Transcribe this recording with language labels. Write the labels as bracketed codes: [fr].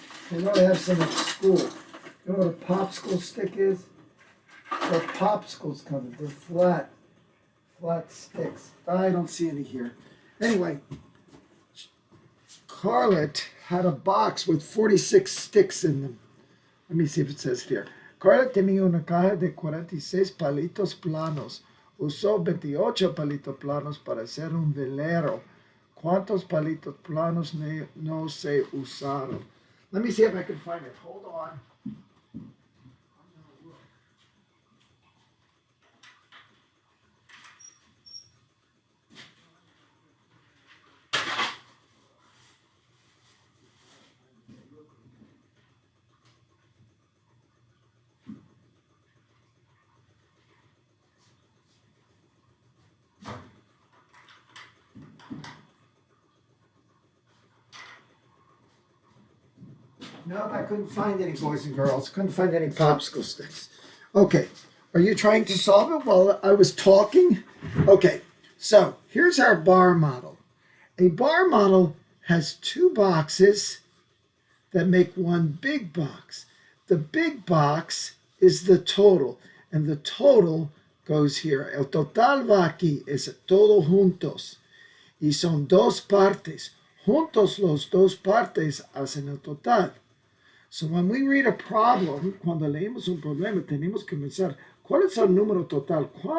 [en] I know I have some at school. You know what a popsicle stick is? They're popsicles coming. They're flat sticks. I don't see any here. Anyway, Carlet had a box with 46 sticks in them. Let me see if it says here. [es] Carla tenía una caja de 46 palitos planos. Usó 28 palitos planos para hacer un velero. ¿Cuántos palitos planos no se usaron? [en] Let me see if I can find it. Hold on. Nope, I couldn't find any, boys and girls. Couldn't find any popsicle sticks. Okay, are you trying to solve it while I was talking? Okay, so here's our bar model. A bar model has two boxes that make one big box. The big box is the total, and the total goes here. [es] El total va aquí, es todo juntos. Y son dos partes. Juntos los dos partes hacen el total. [en] So when we read a problem, [es] cuando leemos un problema, tenemos que pensar, ¿cuál es el número total?